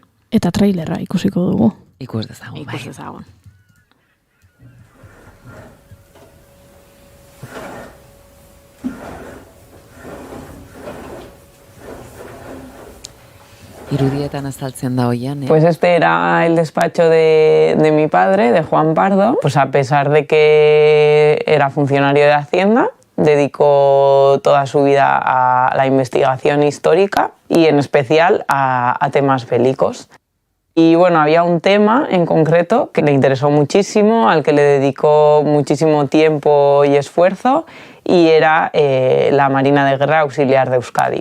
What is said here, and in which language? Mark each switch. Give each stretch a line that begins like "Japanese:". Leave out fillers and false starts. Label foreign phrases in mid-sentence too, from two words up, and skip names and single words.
Basque: Eta trailerra ikusiko dugu. Ikus dezagun. Irudietan azaltzen da hoian,
Spanish: Pues este era el despacho de mi padre, de Juan Pardo. Pues a pesar de que era funcionario de Hacienda, dedicó toda su vida a la investigación histórica y en especial a temas bélicos. Y había un tema en concreto que le interesó muchísimo, al que le dedicó muchísimo tiempo y esfuerzo, y era la Marina de Guerra Auxiliar de Euskadi.